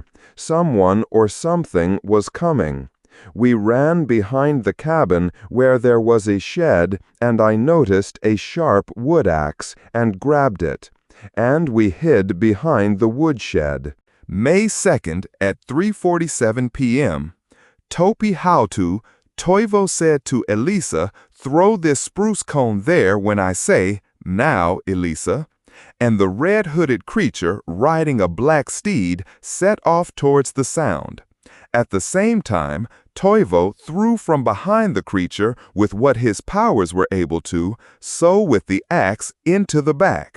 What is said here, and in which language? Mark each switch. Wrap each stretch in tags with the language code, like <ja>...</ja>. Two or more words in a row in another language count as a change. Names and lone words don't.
<en>Someone or something was coming. We ran behind the cabin where there was a shed, and I noticed a sharp wood axe and grabbed it. And we hid behind the woodshed. May 2nd at 3:47 p.m. Topi Haltu, Toivo said to Elisa, "Throw this spruce cone there when I say, 'Now, Elisa.'" And the red-hooded creature, riding a black steed, set off towards the sound. At the same time, Toivo threw from behind the creature with what his powers were able to, so with the axe into the back.</en>